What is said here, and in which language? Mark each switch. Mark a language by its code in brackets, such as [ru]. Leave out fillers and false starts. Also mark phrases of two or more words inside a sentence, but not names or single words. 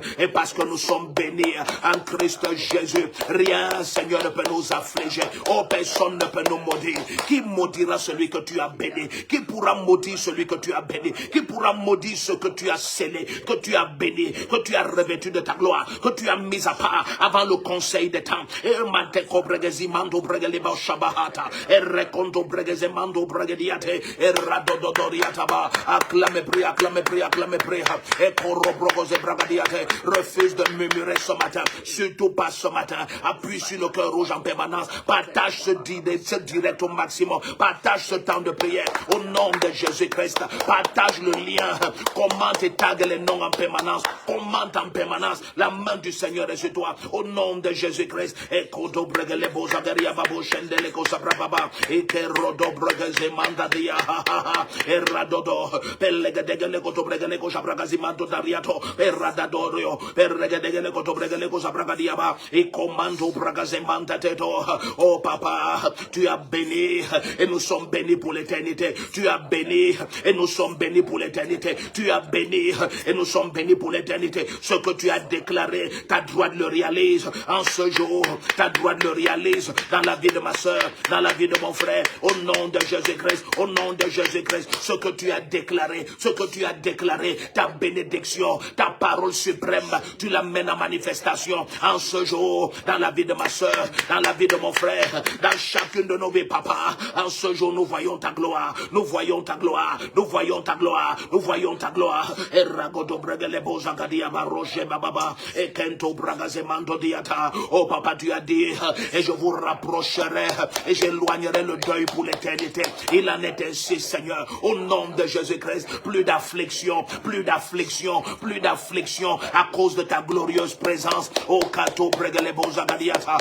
[fr] Et parce que nous sommes bénis en Christ Jésus, rien, Seigneur, ne peut nous affliger. Oh, personne ne peut nous maudire. Qui maudira celui que tu as béni? Qui pourra maudire celui que tu as béni? Qui pourra maudire ce que tu as scellé, que tu as béni, que tu as revêtu de ta gloire, que tu as mis à part avant le conseil des temps? Et Manteko Bregezimando Bregeleba Shabahata, et Rekondo Bregezimando Bregediate, et Radodoriataba, acclame prie, et Korobrogoze Bragadiate. Refuse de murmurer ce matin, surtout pas ce matin. Appuie sur le cœur rouge en permanence. Partage ce direct au maximum. Partage ce temps de prière au nom de Jésus-Christ. Partage le lien. Commente et tag les noms en permanence. Commente en permanence. La main du Seigneur est sur toi. Au nom de Jésus-Christ. Et Kodo Bregele Bozagaria Babo Shendele Kosabrababa. Et Kerodo Bregeze Mandadia. Et Radodo. Pelegedegele Koto Bregele Kosabragazimanto Dariato. Et Radadorio. Peregedegele Koto Bregele Kosabragadiaba. Et Commando Bragazemanta Teto. Oh papa, tu as béni et nous sommes bénis pour l'éternité. Tu as béni et nous sommes bénis pour l'éternité. Tu as béni et nous sommes bénis pour l'éternité. Ce que tu as déclaré, ta droite le réalise en ce jour. Ta droite le réalise dans la vie de ma soeur, dans la vie de mon frère. Au nom de Jésus-Christ, au nom de Jésus-Christ, ce que tu as déclaré, ta bénédiction, ta parole suprême, tu l'amènes en manifestation en ce jour, dans la vie de ma soeur, dans la vie de mon frère, dans chacune de nos vies, papa. En ce jour, nous voyons ta gloire, nous voyons ta gloire, nous voyons ta gloire, nous voyons ta gloire. Et Ragodo Bregele Bozagadia Baroche Bababa, et Kento Bragazemando Diata. Oh papa, tu as dit, et je vous rapprocherai, et j'éloignerai le deuil pour l'éternité. Il en est ainsi, Seigneur, au nom de Jésus-Christ. Plus d'affliction, plus d'affliction, plus d'affliction à cause de ta glorieuse présence. Oh Kato Bregele Bozagadiata.